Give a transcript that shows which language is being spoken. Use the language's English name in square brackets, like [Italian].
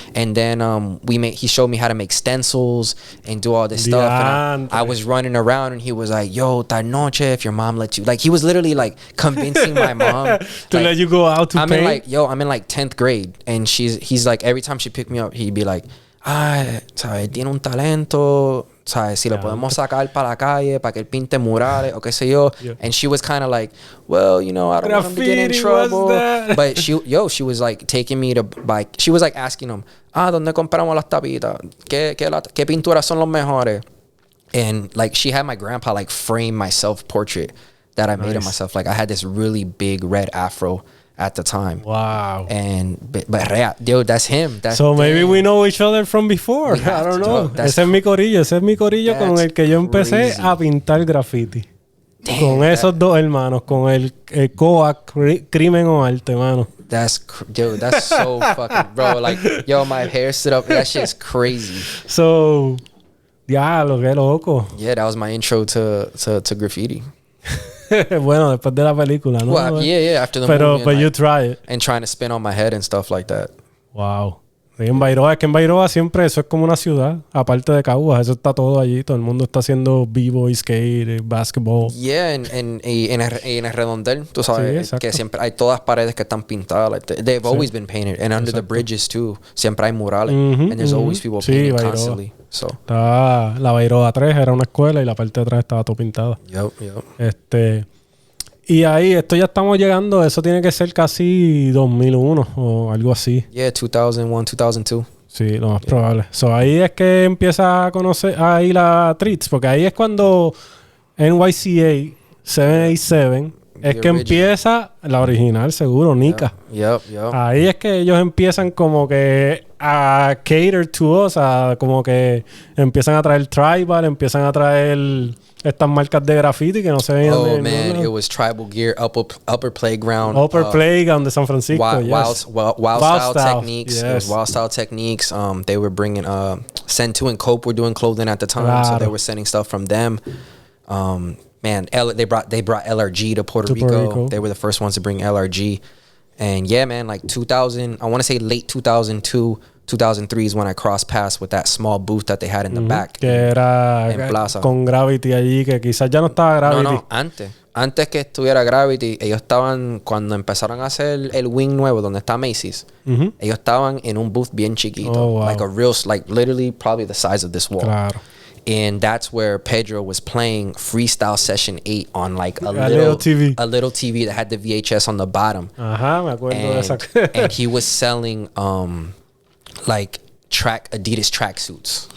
[English] And then he showed me how to make stencils and do all this stuff. And I was running around, and he was like, yo, [Spanish] tal noche, [English] if your mom lets you. Like, he was literally like convincing my mom to let you go out to paint. I'm in like 10th grade, and he's like, every time she picked me up, he'd be like, [Spanish] ¿sabes? Tiene un talento, ¿sabes? Si lo podemos sacar para la calle para que él pinte murales o qué sé yo. [English] Yeah. And she was kind of like, well, you know, I don't want him to get in trouble. But she was like taking me to buy. She was like asking him, [Spanish] ¿dónde compramos las tapitas? ¿Qué pinturas son los mejores? [English] And like she had my grandpa like frame my self-portrait that I made of myself. Like I had this really big red afro at the time. Wow. But dude, that's him. So maybe we know each other from before. I don't know. [Spanish] Ese es mi corillo con el que yo empecé a pintar graffiti. Damn, con esos dos hermanos, con el COAC, Crimen o Arte, mano. [English] That's so fucking, bro. Like, yo, my hair stood up. That shit's crazy. [Spanish] So, diablo, qué loco. [English] Yeah, that was my intro to graffiti. [Spanish] Bueno, después de la película, ¿no? [English] Well, yeah, after the movie. But you try it. And trying to spin on my head and stuff like that. Wow. [Spanish] Y en Bairoa, es que en Bairoa siempre eso es como una ciudad, aparte de Caguas, eso está todo allí, todo el mundo está haciendo b-boy, skate, basketball. Yeah, en el redondel, tú sabes, que siempre hay todas paredes que están pintadas. [English] Like they've always been painted, and under the bridges too, [Spanish] siempre hay murales, [English] and there's always people painting constantly. So. [Spanish] La Bairoa 3 era una escuela y la parte de atrás estaba todo pintada. [English] Yep. [Spanish] Y ahí, esto ya estamos llegando, eso tiene que ser casi 2001 o algo así. [English] Yeah, 2001, 2002. [Spanish] Sí, lo más probable. So, ahí es que empieza a conocer ahí la Treats, porque ahí es cuando NYCA 787 es que empieza la original, seguro, Nika. [English] Yep. [Spanish] Ahí es que ellos empiezan como que a [English] cater to us, [Spanish] a como que empiezan a traer tribal, empiezan a traer estas marcas de graffiti que no se veían. [English] Oh man, it was Tribal Gear, Upper Playground. Upper Playground de San Francisco. Wild Style Techniques. Yes. It was Wild Style Techniques. They were bringing Send 2 and Cope were doing clothing at the time, so they were sending stuff from them. Man, they brought LRG to Puerto Rico. They were the first ones to bring LRG. And yeah, man, like 2000, I want to say late 2002, 2003 is when I crossed paths with that small booth that they had in the back. [Spanish] Que era en Plaza. Con Gravity allí, que quizás ya no estaba Gravity. No, antes que estuviera Gravity, ellos estaban, cuando empezaron a hacer el wing nuevo, donde está Macy's, ellos estaban en un booth bien chiquito. [English] Oh, wow. Like a real, like literally probably the size of this wall. [Spanish] Claro. [English] And that's where Pedro was playing Freestyle Session 8 on like a little TV that had the VHS on the bottom. [Spanish] Ajá, me acuerdo de esa. [English] And he was selling like Adidas tracksuits.